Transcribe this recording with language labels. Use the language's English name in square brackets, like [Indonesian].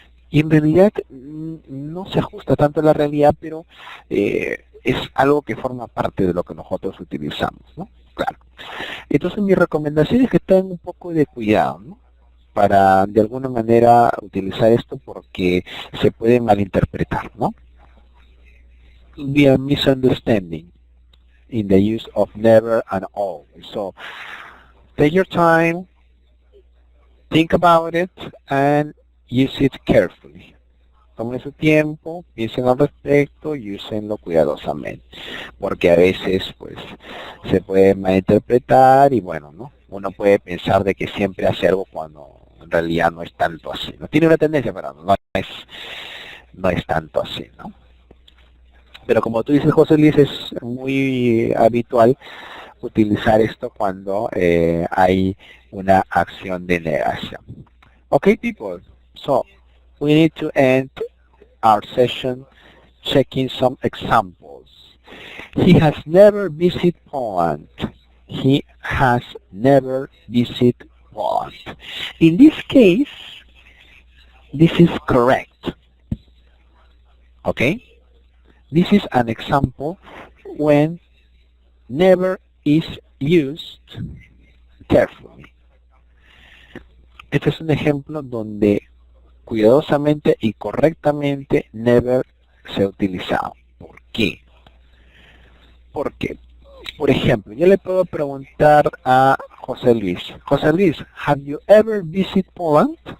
[Spanish] Y en realidad no se ajusta tanto a la realidad, pero es algo que forma parte de lo que nosotros utilizamos, ¿no? Claro. Entonces mi recomendación es que tengan un poco de cuidado, ¿no? Para de alguna manera utilizar esto porque se puede malinterpretar, ¿no? [English] Be a misunderstanding in the use of never and always. So take your time, think about it, and use it carefully. [Spanish] Tomen su tiempo, piensen al respecto y úsenlo cuidadosamente, porque a veces pues se puede malinterpretar y bueno, ¿no? Uno puede pensar de que siempre hace algo cuando en realidad no es tanto así, ¿no? Tiene una tendencia, pero no es tanto así, ¿no? Pero como tú dices, José Luis, es muy habitual utilizar esto cuando hay una acción de negación. [English] Okay, people. So, we need to end our session checking some examples. He has never visited Poland. He has never visited Poland. In this case, this is correct. Okay? This is an example when never is used carefully. [Spanish] Este es un ejemplo donde cuidadosamente y correctamente never se ha utilizado. ¿Por qué? Porque, por ejemplo, yo le puedo preguntar a José Luis, José Luis, [English] have you ever visited Poland?